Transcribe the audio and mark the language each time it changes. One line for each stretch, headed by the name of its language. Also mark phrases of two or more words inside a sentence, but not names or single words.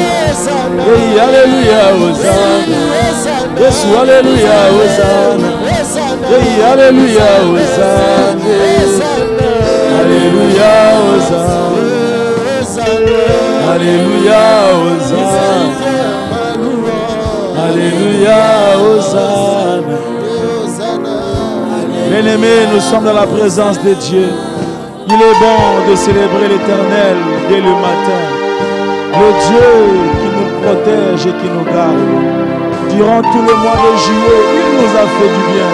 French: Hey, Alléluia, Hosanna. Yesu, Alléluia, Hosanna. Hey, Alléluia, Hosanna. Alléluia, Hosanna. Alléluia, Hosanna. Alléluia, Hosanna. Bien-aimés, nous sommes dans la présence de Dieu. Il est bon de célébrer l'Éternel dès le matin. Le Dieu qui nous protège et qui nous garde. Durant tout le mois de juillet, il nous a fait du bien.